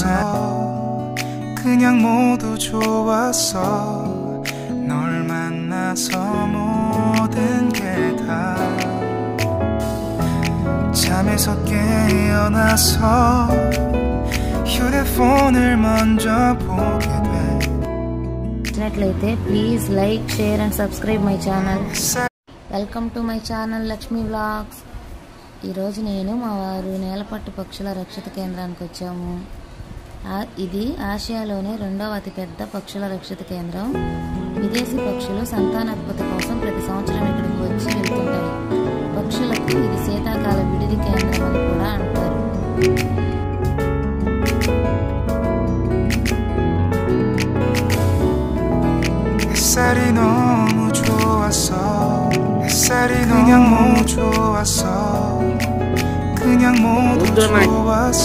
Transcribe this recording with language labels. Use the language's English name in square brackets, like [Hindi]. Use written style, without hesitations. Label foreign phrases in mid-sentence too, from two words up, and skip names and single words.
[Korean] 그냥 모두 좋았어. 널 만나서 모든 게 다 잠에서 깨어나서 휴대폰을 먼저 보게 돼. [English] నచ్చినట్లయితే please like, share and subscribe my channel. welcome to my channel లక్ష్మీ వ్లాగ్స్. [Telugu] ఈరోజు నేను మా వారు నేలపట్టు పక్షుల రక్షిత కేంద్రానికి వచ్చాము. ఇది ఆసియాలోనే రెండవ అతిపెద్ద పక్షుల రక్షిత కేంద్రం. విదేశీ పక్షులు సంతానోత్పత్తి కోసం ప్రతి సంవత్సరం ఇక్కడికి వచ్చి వెళ్తుంటాయి. పక్షులకు ఇది శీతాకాల విడిది కేంద్రం అని కూడా అంటారు. [Korean] 햇살이 너무 좋았어. 햇살이 그냥 너무 좋았어. 그냥 모두 좋았어.